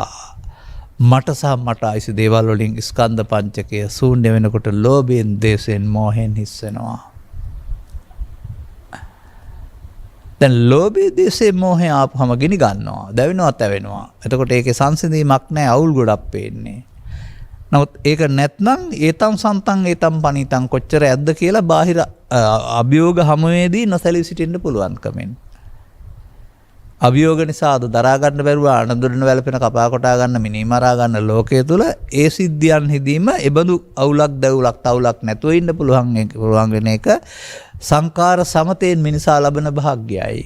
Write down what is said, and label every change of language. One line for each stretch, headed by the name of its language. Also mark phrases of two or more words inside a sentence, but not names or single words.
Sinhala: මට සහ මට අයිසි දේවල් වලින් ස්කන්ධ පංචකය ශූන්‍ය වෙනකොට ලෝභයෙන්, දේශයෙන්, මෝහයෙන් හිස් වෙනවා. දැන් ලෝභය, දේශය, මෝහය ආපුවම ගිනි ගන්නවා, දැවෙනවා, තැවෙනවා. එතකොට ඒකේ සංසිඳීමක් නැහැ, අවුල් ගොඩක් පේන්නේ. නමුත් ඒක නැත්නම්
Pali: ඒතම් සන්තං ඒතම් පනිතං
Sinhala: කොච්චර ඇද්ද කියලා බාහිර අභියෝග හමුවේදී නොසැලී සිටින්න පුළුවන්කමෙන්. අභියෝග නිසා අද දරා ගන්න බැරුව අනදුරන වැළපෙන කපා කොටා ගන්න මිනි මරා ගන්න ලෝකයේ තුල ඒ සිද්ධියන් හිදීම එබඳු අවුලක් දැවුලක් තවුලක් නැතුව ඉන්න පුළුවන් වෙන එක සංකාර සමතෙන් මිනිසා ලබන භාග්යයි.